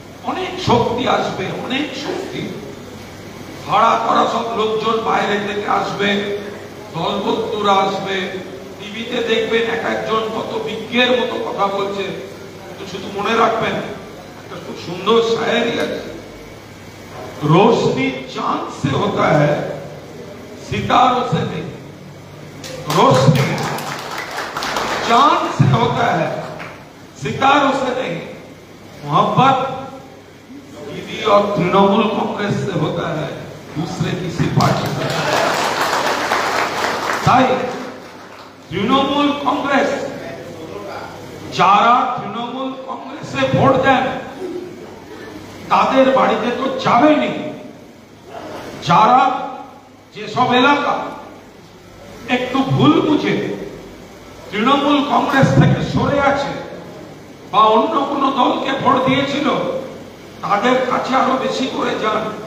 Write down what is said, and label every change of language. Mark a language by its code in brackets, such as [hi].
[bn] অনেক শক্তি আসবে, অনেক শক্তি। ভাড়া করা সব লোকজন বাইরে থেকে আসবে, দলবন্ধুরা আসবে, টিভিতে দেখবেন এক একজন কত বিজ্ঞের মতো কথা বলছে। তো শুধু মনে রাখবেন একটা খুব সুন্দর শায়েরি আছে, [hi] रोशनी चांद से होता है सितारों से नहीं। रोशनी चांद से होता है सितारों से नहीं। मोहब्बत दीदी और तृणमूल कांग्रेस से होता है दूसरे किसी पार्टी से। [bn] তাই তৃণমূল কংগ্রেস, যারা তৃণমূল কংগ্রেসে ভোট দেন তাদের বাড়িতে তো যাবেনি। যারা যেসব এলাকা একটু ভুল বুঝে তৃণমূল কংগ্রেস থেকে সরে আছে বা অন্য কোনো দলকে ভোট দিয়েছিল, তাদের কাছে আরো বেশি করে যান।